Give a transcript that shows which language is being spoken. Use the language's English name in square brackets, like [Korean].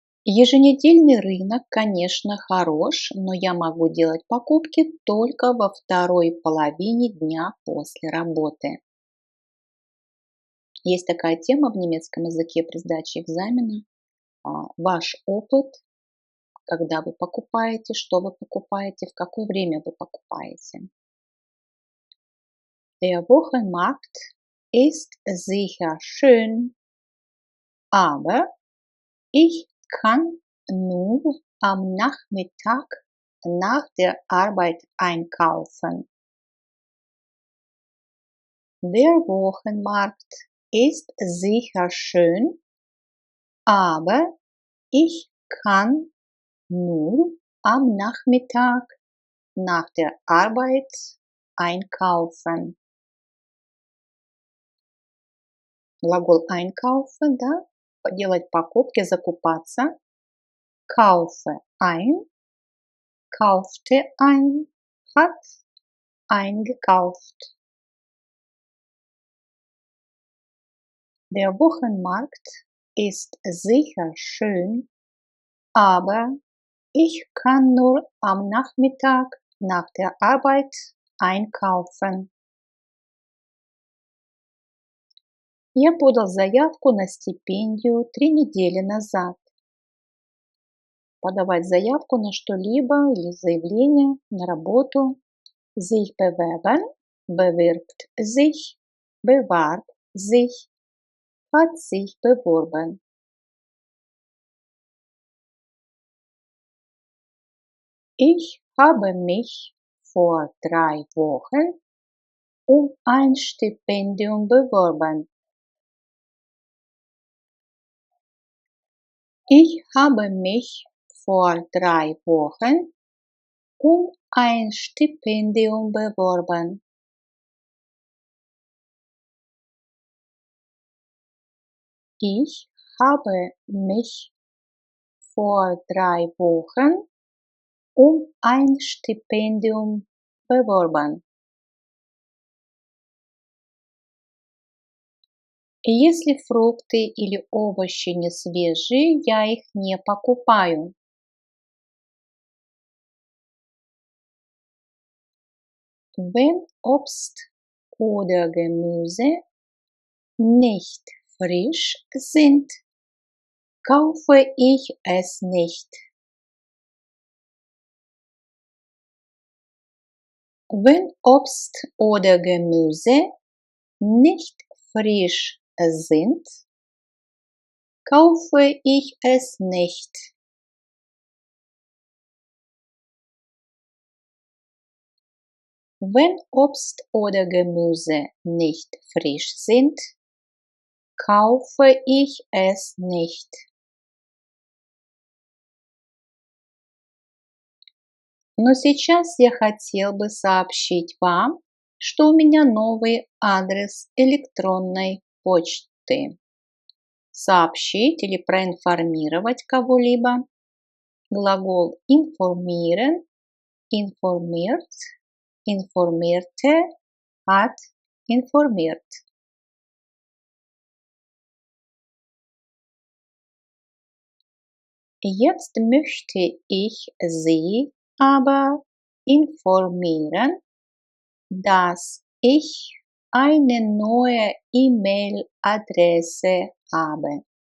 [Russian] Еженедельный рынок, конечно, хорош, но я могу делать покупки только во второй половине дня после работы. Есть такая тема в немецком языке при сдаче экзамена. Ваш опыт, когда вы покупаете, что вы покупаете, в какое время вы покупаете. [German] Der Wochenmarkt ist sicher schön, aber ich kann nur am Nachmittag nach der Arbeit einkaufen. Der Wochenmarkt ist sicher schön, aber ich kann nur am Nachmittag nach der Arbeit einkaufen. [Russian] Глагол einkaufen, да, делать покупки, закупаться. [German] Kaufe ein, kaufte ein, hat eingekauft. Der Wochenmarkt ist sicher schön, aber ich kann nur am Nachmittag nach der Arbeit einkaufen. [Russian] Я подал заявку на стипендию 3 недели назад. Подавать заявку на что-либо или заявление на работу. [German] Sich bewerben, bewirbt sich, bewarb sich, hat sich beworben. Ich habe mich vor 3 Wochen um ein Stipendium beworben. Ich habe mich vor 3 Wochen um ein Stipendium beworben. Ich habe mich vor 3 Wochen um ein Stipendium beworben. [Russian] Если фрукты или овощи не свежие, я их не покупаю. [German] Wenn Obst oder Gemüse nicht frisch sind, kaufe ich es nicht. Wenn Obst oder Gemüse nicht frisch sind, kaufe ich es nicht. Wenn Obst oder Gemüse nicht frisch sind, kaufe ich es nicht. [Russian] Но сейчас я хотел бы сообщить вам, что у меня новый адрес электронной почты. Сообщить или проинформировать кого-либо. [German] Глагол informieren, informiert, informierte, hat informiert. Jetzt möchte ich Sie aber informieren, dass ich eine neue E-Mail-Adresse habe.